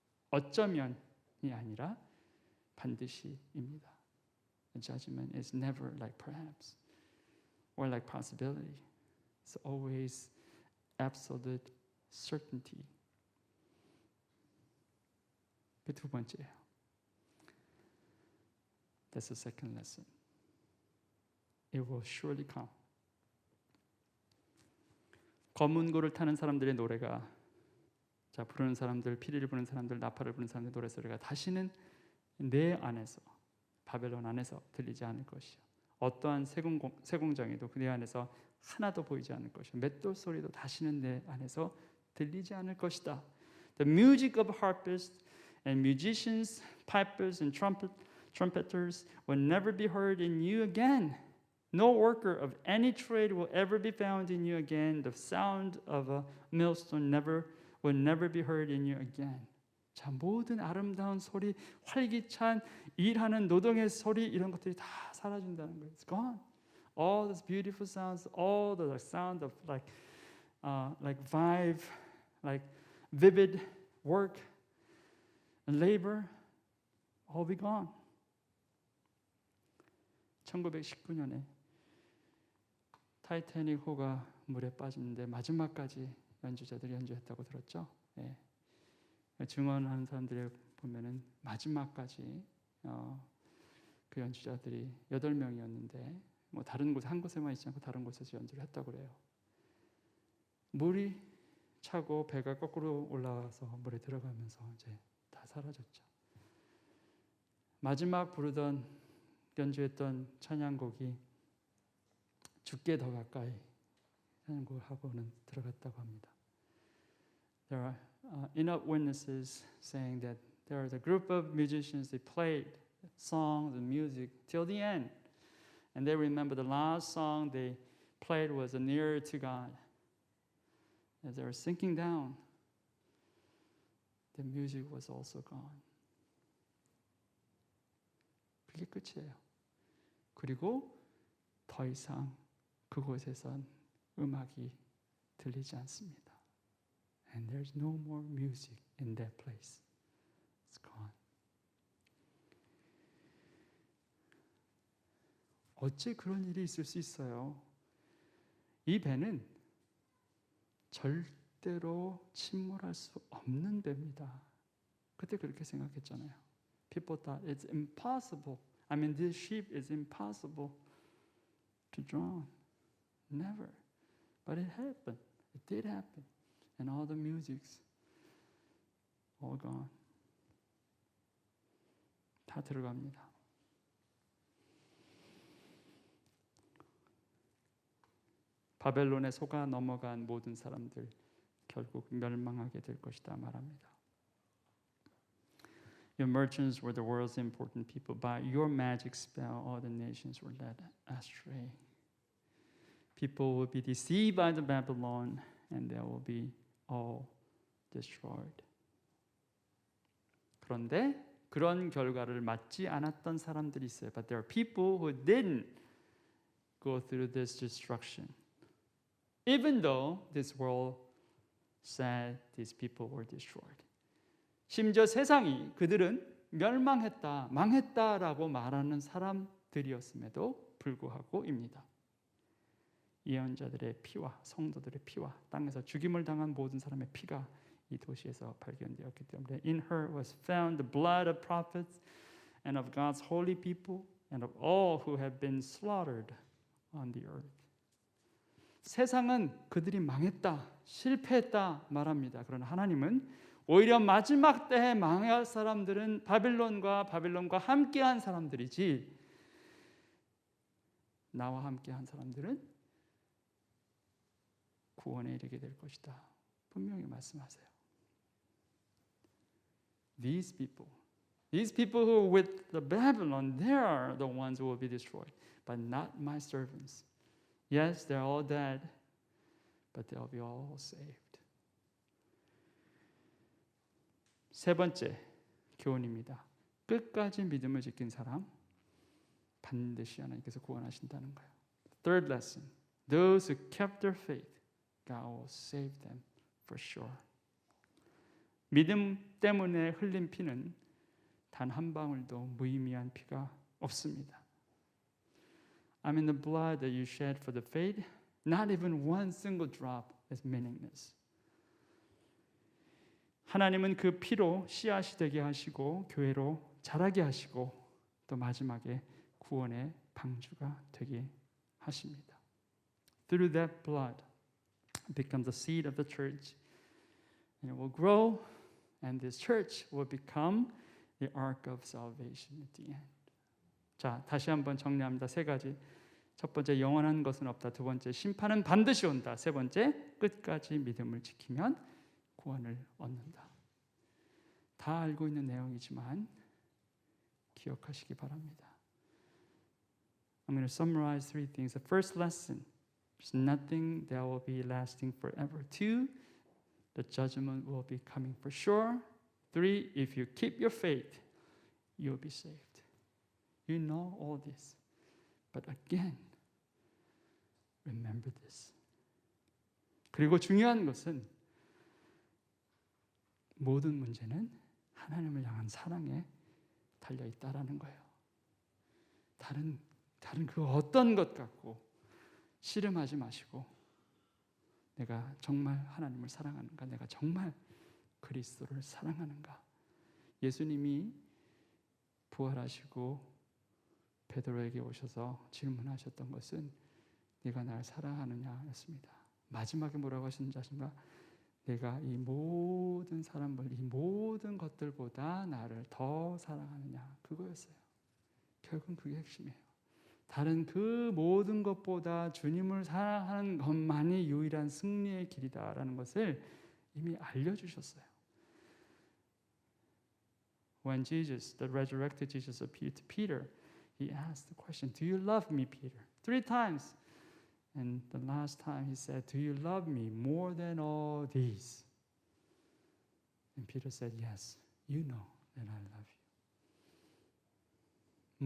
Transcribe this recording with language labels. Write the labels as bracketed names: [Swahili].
[Korean] 어쩌면이 아니라 반드시입니다. [English] Judgment is never like perhaps or like possibility. It's always absolute certainty. [Korean] 그 두 번째예요. [English] That's the second lesson. It will surely come. [Korean] 검은 고를 타는 사람들의 노래가, 자 부르는 사람들, 피리를 부는 사람들, 나팔을 부는 사람들의 노래 소리가 다시는 내 안에서, 바벨론 안에서 들리지 않을 것이요. 어떠한 세공정에도 그 내 안에서 하나도 보이지 않을 것이요. 맷돌 소리도 다시는 내 안에서 들리지 않을 것이다. [English] The music of harpists and musicians, pipers and trumpeters will never be heard in you again. No worker of any trade will ever be found in you again. The sound of a millstone will never be heard in you again. [Korean] 자, 모든 아름다운 소리, 활기찬 일하는 노동의 소리, 이런 것들이 다 사라진다는 거예요. [English] It's gone. All those beautiful sounds, all the sound of like vivid work and labor, all be gone. [Korean] 1919년에 타이타닉호가 물에 빠지는데 마지막까지 연주자들이 연주했다고 들었죠. 예. 증언하는 사람들이 보면은 마지막까지 그 연주자들이 8명이었는데 뭐 다른 곳 한 곳에만 있지 않고 다른 곳에서 연주를 했다고 그래요. 물이 차고 배가 거꾸로 올라와서 물에 들어가면서 이제 다 사라졌죠. 마지막 부르던 연주했던 찬양곡이 죽게 더 가까이 찬양곡하고는 들어갔다고 합니다. [English] There are enough witnesses saying that there was a group of musicians. They played songs and music till the end, and they remember the last song they played was "Nearer to God." As they were sinking down, the music was also gone. [Korean] 그게 끝이에요. 그리고 더 이상 그곳에선 음악이 들리지 않습니다. [English] And there's no more music in that place. It's gone. [Korean] 어째 그런 일이 있을 수 있어요? 이 배는 절대로 침몰할 수 없는 배입니다. 그때 그렇게 생각했잖아요. [English] People thought it's impossible. I mean, this ship is impossible to drown. Never. But it happened. It did happen. And all the music's all gone. [Korean] 다 들어갑니다. 바벨론에 속아 넘어간 모든 사람들 결국 멸망하게 될 것이다 말합니다. [English] Your merchants were the world's important people. By your magic spell, all the nations were led astray. People will be deceived by the Babylon, and they will be all destroyed. [Korean] 그런데 그런 결과를 맞지 않았던 사람들이 있어요. [English] But there are people who didn't go through this destruction. Even though this world said these people were destroyed. [Korean] 심지어 세상이 그들은 멸망했다, 망했다라고 말하는 사람들이었음에도 불구하고입니다. 예언자들의 피와 성도들의 피와 땅에서 죽임을 당한 모든 사람의 피가 이 도시에서 발견되었기 때문에 [English] In her was found the blood of prophets and of God's holy people and of all who have been slaughtered on the earth. [Korean] 세상은 그들이 망했다, 실패했다 말합니다. 그러나 하나님은 오히려 마지막 때에 망할 사람들은 바빌론과 함께한 사람들이지 나와 함께한 사람들은 구원에 이르게 될 것이다. 분명히 말씀하세요. [English] These people who are with the Babylon, they are the ones who will be destroyed, but not my servants. Yes, they're all dead, but they'll be all saved. [Korean] 세 번째 교훈입니다. 끝까지 믿음을 지킨 사람 반드시 하나님께서 구원하신다는 거예요. [English] Third lesson. Those who kept their faith, God will save them for sure. [Korean] 믿음 때문에 흘린 피는 단 한 방울도 무의미한 피가 없습니다. [English] I mean the blood that you shed for the faith, not even one single drop is meaningless. [Korean] 하나님은 그 피로 씨앗이 되게 하시고 교회로 자라게 하시고 또 마지막에 구원의 방주가 되게 하십니다. [English] Through that blood becomes the seed of the church and it will grow and this church will become the ark of salvation at the end. [Korean] 자, 다시 한번 정리합니다. 세 가지. 첫 번째, 영원한 것은 없다. 두 번째, 심판은 반드시 온다. 세 번째, 끝까지 믿음을 지키면 구원을 얻는다. 다 알고 있는 내용이지만 기억하시기 바랍니다. [English] I'm going to summarize three things. The first lesson, there's nothing that will be lasting forever. Two, the judgment will be coming for sure. Three, if you keep your faith, you'll be saved. You know all this. But again, remember this. [Korean] 그리고 중요한 것은 모든 문제는 하나님을 향한 사랑에 달려 있다라는 거예요. 다른 그 어떤 것 갖고 씨름하지 마시고 내가 정말 하나님을 사랑하는가? 내가 정말 그리스도를 사랑하는가? 예수님이 부활하시고 베드로에게 오셔서 질문하셨던 것은 네가 날 사랑하느냐였습니다. 마지막에 뭐라고 하셨는지 아십니까? 내가 이 모든 사람들, 이 모든 것들보다 나를 더 사랑하느냐, 그거였어요. 결국은 그게 핵심이에요. 다른 그 모든 것보다 주님을 사랑하는 것만이 유일한 승리의 길이다라는 것을 이미 알려주셨어요. [English] When Jesus, the resurrected Jesus, appeared to Peter, he asked the question, "Do you love me, Peter?" 3 times. And the last time he said, "Do you love me more than all these?" And Peter said, "Yes, you know that I love you.